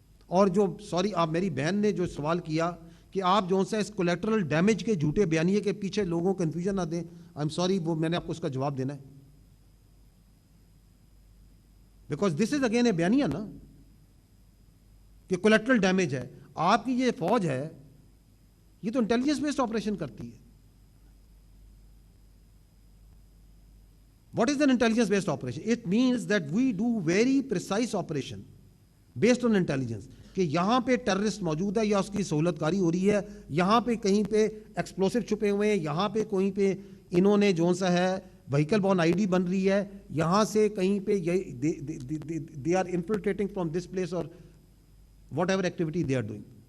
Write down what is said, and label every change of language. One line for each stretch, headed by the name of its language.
Urdu: اور جو آپ میری بہن نے جو سوال کیا کہ آپ جو سا اس کولیٹرل ڈیمیج کے جھوٹے بیانیے کے پیچھے لوگوں کو کنفیوژن نہ دیں، آئی ایم سوری، وہ میں نے آپ کو اس کا جواب دینا ہے.
English: because this is again a
Urdu: بیانیہ نا کہ
English: Collateral damage ہے.
Urdu: آپ کی یہ فوج ہے، یہ تو انٹیلیجنس بیسڈ آپریشن کرتی ہے.
English: What is an intelligence based operation? It means that we do very precise operation.
Urdu: Based on intelligence کہ یہاں پہ ٹیررسٹ موجود ہے یا اس کی سہولت کاری ہو رہی ہے, یہاں پہ کہیں پہ ایکسپلوسو چھپے ہوئے ہیں, یہاں پہ کہیں پہ انہوں نے جو سا ہے وہیکل بون آئی ڈی بن رہی ہے, یہاں سے کہیں پہ
English: They are infiltrating from this place اور whatever activity they are doing.